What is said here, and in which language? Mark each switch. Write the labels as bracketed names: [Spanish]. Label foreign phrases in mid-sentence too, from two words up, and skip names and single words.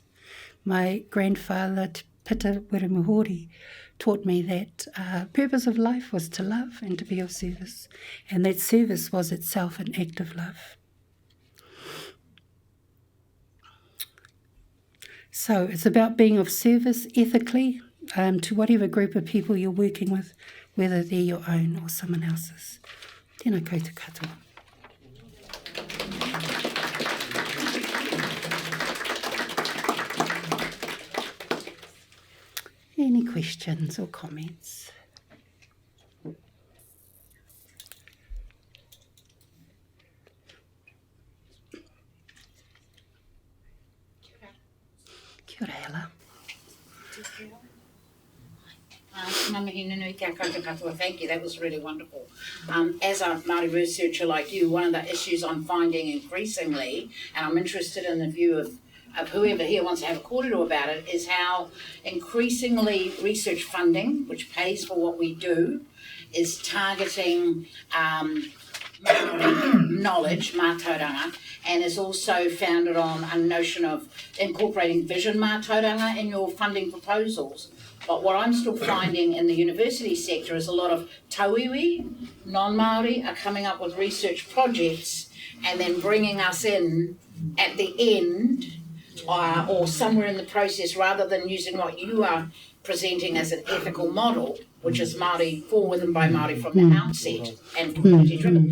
[English] My grandfather, Pita Wiramuhori, taught me that purpose of life was to love and to be of service, and that service was itself an act of love. So it's about being of service ethically to whatever group of people you're working with, whether they're your own or someone else's. [Māori] Tēnā koutou katoa. [English] Any questions or comments? [Māori] Kia ora, [English] Ella. Thank you, that was really wonderful. As a Māori researcher like you, one of the issues I'm finding increasingly, and I'm interested in the view of whoever here wants to have a kōrero about it, is how increasingly research funding, which pays for what we do, is targeting Māori knowledge, mātauranga, and is also founded on a notion of incorporating vision mātauranga in your funding proposals. But what I'm still finding in the university sector is a lot of tauiwi, non-Māori, are coming up with research projects and then bringing us in at the end or somewhere in the process, rather than using what you are presenting as an ethical model, which is Māori, forward and by Māori from the outset and community driven.